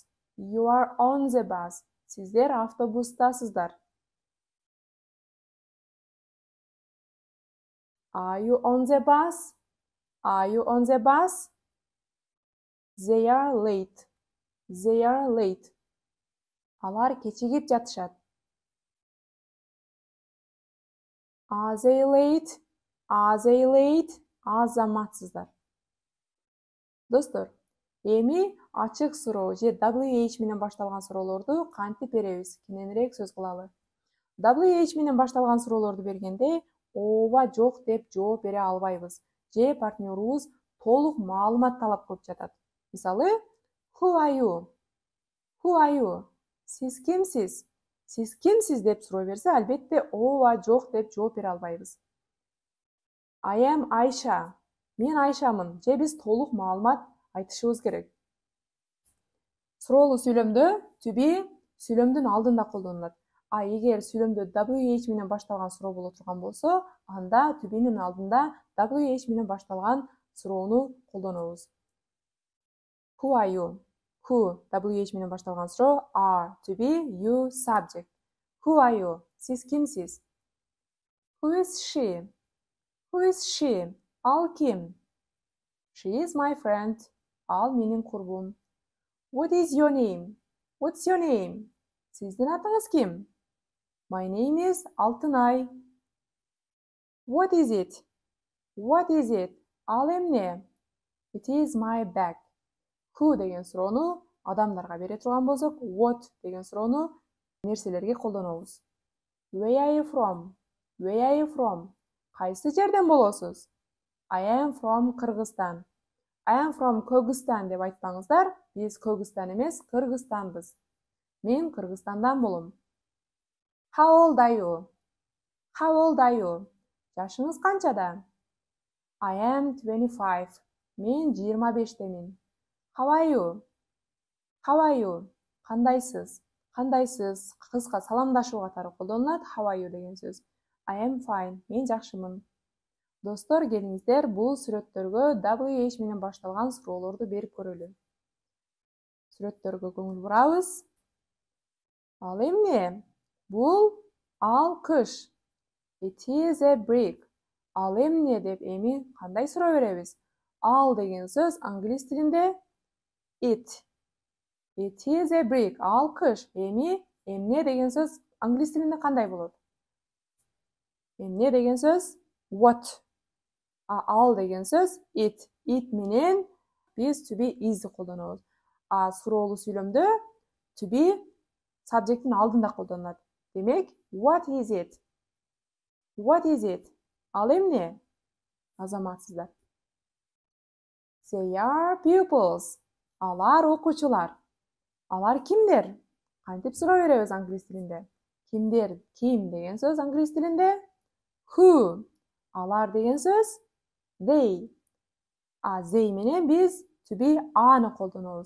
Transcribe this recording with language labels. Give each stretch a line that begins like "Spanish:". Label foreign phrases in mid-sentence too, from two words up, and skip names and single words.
English: You are on the bus.
Kyrgyz: Сиздер автобустасыздар.
English: Are you on the bus? Are you on the bus? They are late. They are late.
Kyrgyz: Алар кечигип жатышат.
English: Are they late? Are they late?
Kyrgyz: Азаматсыздар. Достор, эми ачык суроо же WH менен башталган суроолорду кантип беребиз? Кененирээк сөз кылалы. WH менен башталган суроолорду бергенде ооба жок деп жооп бере албайбыз. Же партнерубуз толук маалымат талап кылып жатат. Мисалы,
English: who are you? Who are you?
Kyrgyz: Сиз кимсиз? Сиз кимсиз деп суроо берсе, албетте ооба жок деп жооп бере албайбыз.
English: I am Aisha.
Kyrgyz: Мен Айшамын. Же биз толук маалымат айтышыбыз керек. Суроолуу сүйлөмдө
English: to be
Kyrgyz: сүйлөмдүн алдында колдонулат. А эгер сүйлөмдө WH менен башталган суроо боло турган болсо, анда
English: to be'нин
Kyrgyz: алдында WH менен башталган суроону колдонобуз.
English: Who are you? Who WH
Kyrgyz: менен башталган суроо,
English: are to be, you subject. Who are you?
Kyrgyz: Сиз кимсиз?
English: Who is she? Who is she?
Kyrgyz: Ал ким?
English: She is my friend.
Kyrgyz: Ал менин курбум.
English: What is your name? What's your name?
Kyrgyz: Сиздин атыңыз ким?
English: My name is Алтынай. What is it? What is it?
Kyrgyz: Ал эмне?
English: It is my bag.
Kyrgyz: Who деген суроону адамдарга бере турган болсок, what деген суроону нерселерге колдонобуз.
English: Where are you from? Where are you from?
Kyrgyz: Кайсы жерден болосуз?
English: I am from Кыргызстан. I am from Көгүстан
Kyrgyz: деп айтпаңыздар. Биз Көгүстан эмес, Кыргызстанбыз. Мен Кыргызстандан болом.
English: How old are you? How old are you?
Kyrgyz: Жашыңыз канчада?
English: I am 25.
Kyrgyz: Мен 25-темин.
English: How are you? How are you?
Kyrgyz: Кандайсыз? Кандайсыз? Кыска саламдашуу катары колдонулат.
English: How are you
Kyrgyz: деген сөз.
English: I am fine.
Kyrgyz: Мен жакшымын. Достор, келиңиздер бул сүрөттөргө WH менен башталган суроолорду берип көрөлү. Сүрөттөргө көңүл бурабыз. Ал эмне? Бул алкыш.
English: It is a brick.
Kyrgyz: Ал эмне деп эми кандай суроо беребиз? Ал деген сөз англис тилинде it.
English: It is a brick.
Kyrgyz: Алкыш. Эми эмне деген сөз англис тилинде кандай болот? Эмне деген сөз what. Ал деген сөз it. It менен биз
English: to be is'ди
Kyrgyz: колдонобуз. Суроолуу сүйлөмдө
English: to be subject'ин
Kyrgyz: алдында колдонулат. Демек,
English: what is it? What is it?
Kyrgyz: Ал эмне? Азаматсыздар.
English: They are pupils.
Kyrgyz: Алар окуучулар. Алар кимдер? Кантип суроо беребиз англис тилинде? Кимдер? Ким деген сөз англис тилинде? Who? Алар деген сөз they. They менен биз
English: to be
Kyrgyz: аны колдонобуз.